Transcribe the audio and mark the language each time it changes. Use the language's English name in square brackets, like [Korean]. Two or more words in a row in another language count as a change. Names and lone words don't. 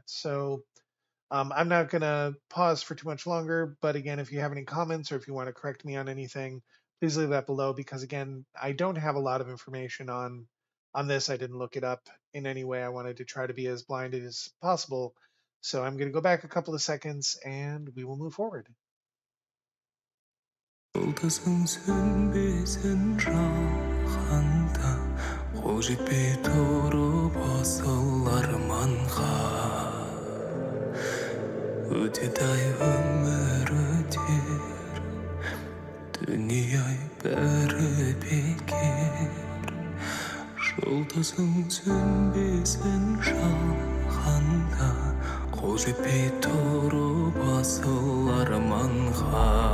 [English] So I'm not going to pause for too much longer, but again, if you have any comments or if you want to correct me on anything, please leave that below because again, I don't have a lot of information on this. I didn't look it up in any way. I wanted to try to be as blinded as possible. So I'm going to go back a couple of seconds and we will move forward. [Kazakh] Жұлдызың сөнбесін жалғанда қол жетпей тұрып асыл арманға өтеді-ай өмір өтер дүние-ай бәрі бекер жұлдызың сөнбесін жалғанда қол жетпей тұрып асыл арманға.